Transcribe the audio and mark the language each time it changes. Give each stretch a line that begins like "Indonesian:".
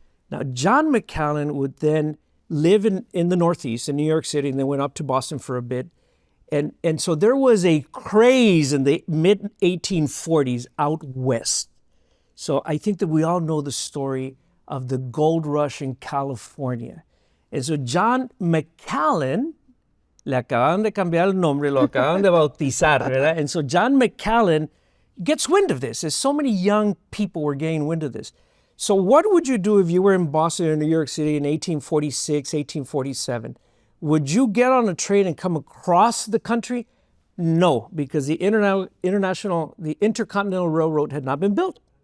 English: Now, John McAllen would then live in the Northeast, in New York City, and then went up to Boston for a bit. And so there was a craze in the mid-1840s out west. So I think that we all know the story of the gold rush in California. And so
Spanish: John McAllen, le acaban de cambiar el nombre, lo acaban de bautizar, ¿verdad?
English: And so John McAllen gets wind of this, as so many young people were getting wind of this. So what would you do if you were in Boston or New York City in 1846, 1847? Would you get on a train and come across the country? No, because the Intercontinental Railroad had not been built.